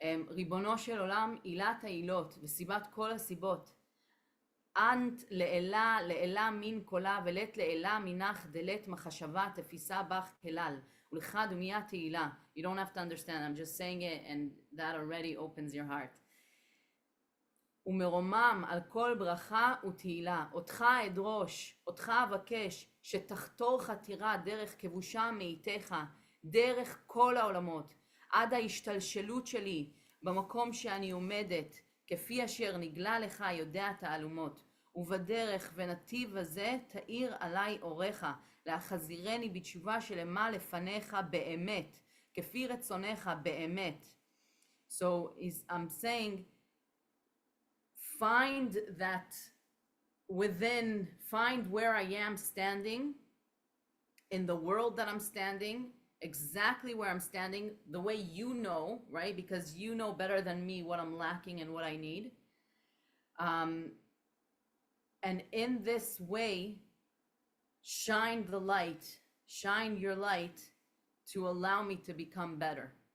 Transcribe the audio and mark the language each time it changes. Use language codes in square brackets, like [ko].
[he] ריבונו של עולם, עילת העילות וסיבת כל הסיבות. אנט לעילה, לעילה מין קולה, ולת לעילה מנך דלת מחשבה תפיסה בך כלל. ולך דומיה תהילה. [en] You don't have to understand. I'm just saying it, and that already opens your heart. [he] ומרומם על כל ברכה ותהילה, אותך אדרוש, אותך אבקש, שתחתור חתירה דרך כבושה מאיתך, דרך כל העולמות, עד ההשתלשלות שלי במקום שאני עומדת, כפי אשר נגלה לך יודע תעלומות, ובדרך ונתיב הזה תאיר עלי אורך, להחזירני בתשובה שלמה לפניך באמת, כפי רצונך באמת. [en] So I'm saying, find that within, find where I am standing in the world that I'm standing, exactly where I'm standing, the way you know, right? Because you know better than me what I'm lacking and what I need. And in this way, shine the light, shine your light to allow me to become better.